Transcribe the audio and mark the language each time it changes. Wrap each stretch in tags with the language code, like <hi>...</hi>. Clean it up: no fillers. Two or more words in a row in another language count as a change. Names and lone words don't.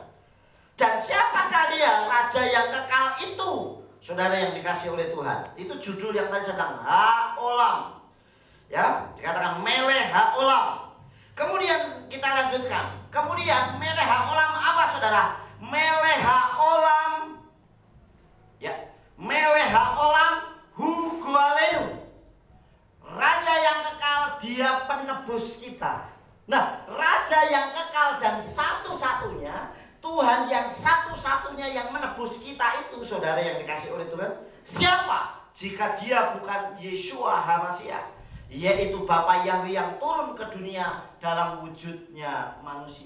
<id>Dan siapakah dia, raja yang kekal itu, saudara yang dikasih oleh Tuhan? Itu judul yang tadi sedang Ha-Olam, ya, dikatakan</id> <he>מלך העולם.</he> <id>Kemudian kita lanjutkan. Kemudian</id> <he>מלך העולם</he> <id>apa, saudara?</id> <he>מלך העולם, ya, מלך העולם הוא גואלנו,</he> <id>raja yang kekal, dia penebus kita. Nah, raja yang kekal dan satu-satunya, Tuhan yang satu-satunya yang menebus kita itu, saudara yang dikasih oleh Tuhan, Siapa? Jika dia bukan Yeshua HaMashiach, yaitu Bapa Yahweh yang turun ke dunia dalam wujudnya manusia.</id>